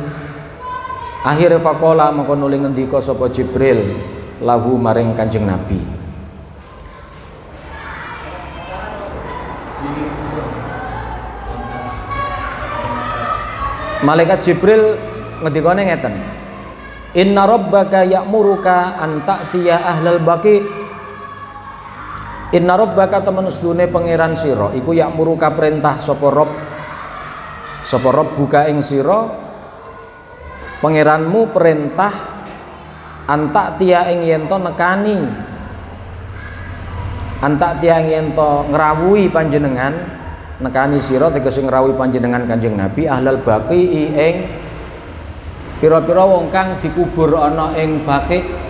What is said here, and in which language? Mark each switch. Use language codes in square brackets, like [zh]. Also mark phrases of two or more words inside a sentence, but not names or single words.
[jv] Akhire faqala mongko nuli ngendika sapa Jibril lahu maring Kanjeng Nabi, malaikat Jibril ngendikane ngeten, [ar] إن ربك يأمرك أن تأتي أهل البقيع, إن ربك [jv] temen sedune pangeran sira iku ya'muruka perintah sapa Rabb buka ing sira pangeranmu perintah [ar] أن تأتي [jv] ing yen to nekani, [ar] أن تأتي [jv] ing yen to ngrawuhi panjenengan, nekani sira tegese ngrawuhi panjenengan Kanjeng Nabi [ar] أهل البقيع [jv] ing pira-pira wong kang dikubur ana ing baqi.